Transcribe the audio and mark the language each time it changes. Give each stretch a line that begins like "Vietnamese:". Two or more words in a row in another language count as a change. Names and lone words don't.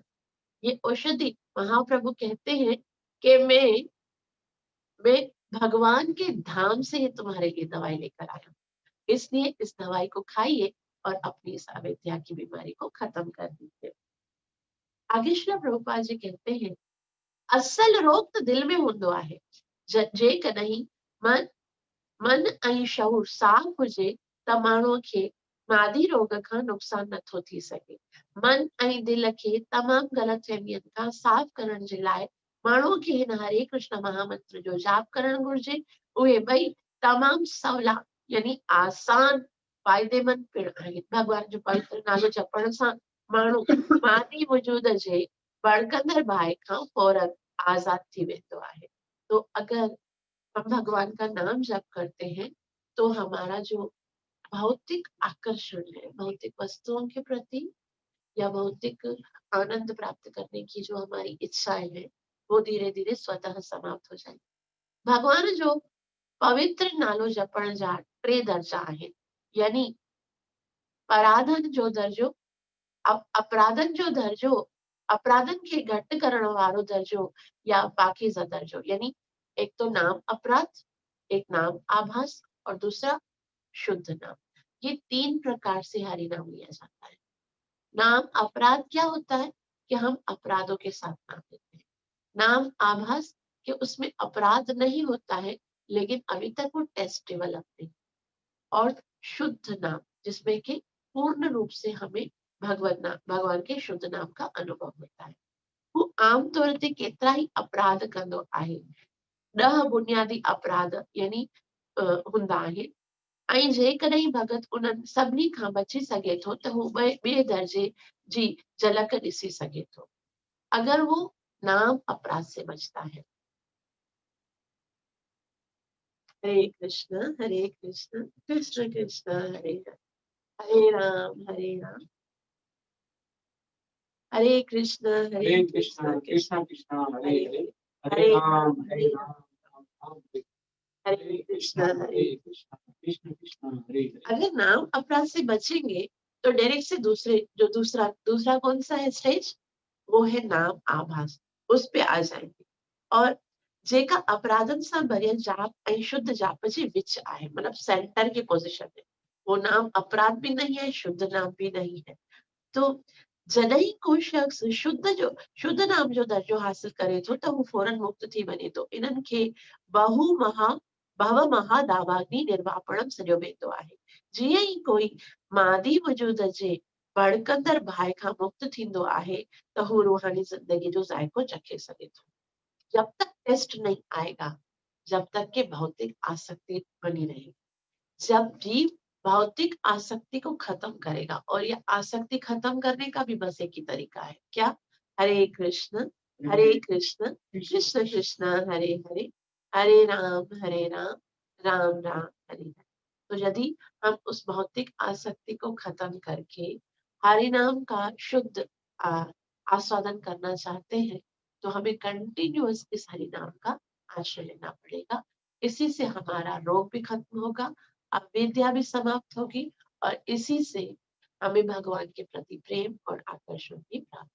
Hindi: ये औषधि महाप्रभु कहते हैं कि मैं भगवान के धाम से ही तुम्हारे लिए दवाई लेकर आया हूँ, इसलिए इस दवाई को खाइए और अपनी इस अविद्या की बीमारी को खत्म कर दीजिए। आगे श्री प्रभुपाद जी कहते हैं,
Sindhi: असल रोग तो दिल में हूंदो आहे, जे कॾहिं मन ऐं शऊर साफ़ हुजे त माण्हूअ खे मादी रोग खां नुक़सान नथो थी सघे। मन ऐं दिल खे तमामु ग़लतफ़हमियनि खां साफ़ करण जे लाइ माण्हूअ खे हिन हरे कृष्ण महामंत्र जो जाप करणु घुरिजे। उहे ॿई तमामु सवला यानी आसान फ़ाइदेमंद पिण आहिनि। भॻवान जो पवित्र नालो जपण सां माण्हू मादी वजूद जे भड़कंदड़ बाहि खां फौरन आज़ाद थी वेंदो आहे।
Hindi: तो अगर हम भगवान का नाम जप करते हैं तो हमारा जो भौतिक आकर्षण है, भौतिक वस्तुओं के प्रति या भौतिक आनंद प्राप्त करने की जो हमारी इच्छाएं हैं, वो धीरे धीरे स्वतः समाप्त हो जाएगी।
Sindhi: भगवान जो पवित्र नालो जपण जा टे दर्जा आहिनि, यानी पराधन जो दर्जो, अपराधन जो दर्जो, अपराधन खे घटि करण वारो दर्जो या पाकीज़ा दर्जो।
Hindi: यानी एक तो नाम अपराध, एक नाम आभास और दूसरा शुद्ध नाम। ये 3 प्रकार से हरि नाम लिया जाता है। नाम अपराध क्या होता है कि हम अपराधों के साथ नाम लेते हैं। नाम आभास कि उसमें अपराध नहीं होता है लेकिन अभी तक वो
English: test develop
Hindi: नहीं। और शुद्ध नाम जिसमें कि पूर्ण रूप से हमें भगवान के शुद्ध नाम का अनुभव होता है।
Sindhi: वो आमतौर ते केतिरा ई अपराध कंदो आहे। 10 बुनियादी अपराध यानी हूंदा आहिनि ऐं जेकॾहिं भगत उन्हनि सभिनी खां बची सघे थो त हू ॿिए दर्जे जी झलक ॾिसी सघे थो
Hindi: अगर वो नाम अपराध से बचता है।
Sanskrit: हरे कृष्ण कृष्ण कृष्ण हरे हरे राम हरे कृष्ण कृष्ण कृष्ण हरे हरे हरे राम हरे राम हरे कृष्ण कृष्ण कृष्ण हरे हरे।
Hindi: अगर नाम अपराध से बचेंगे तो डायरेक्ट से दूसरा कौन सा है स्टेज, वो है नाम आभास, उस पे आ जाएंगे।
Sindhi: और जेका अपराधन सां भरियल जाप ऐं शुद्ध जाप जे विच आहे,
Hindi: मतलब सेंटर की पोजीशन है, वो नाम अपराध भी नहीं है, शुद्ध नाम भी नहीं है।
Sindhi: तो जॾहिं को शख्स शुद्ध नाम जो दर्जो हासिल करे थो त हू फौरन मुक्त थी वञे थो। इन्हनि खे भव महादावाग्नि निर्वापणम सॾियो वेंदो आहे। जीअं ई कोई मादी वजूद जे भड़कंदड़ बाहि खां मुक्त थींदो आहे त हू रूहानी ज़िंदगी जो ज़ाइको चखे सघे थो।
Hindi: जब तक टेस्ट नहीं आएगा, जब तक कि भौतिक आसक्ति बनी रहेगी। जब जीव भौतिक आसक्ति को खत्म करेगा, और ये आसक्ति खत्म करने का भी बस एक ही तरीका है, क्या?
Sanskrit: हरे कृष्ण कृष्ण कृष्ण हरे हरे, हरे राम राम राम हरे हरे।
Hindi: तो यदि हम उस भौतिक आसक्ति को खत्म करके हरि नाम का शुद्ध आस्वादन करना चाहते हैं तो हमें कंटिन्यूअस इस हरि नाम का आश्रय लेना पड़ेगा। इसी से हमारा रोग भी खत्म होगा, अविद्या भी समाप्त होगी, और इसी से हमें भगवान के प्रति प्रेम और आकर्षण भी प्राप्त।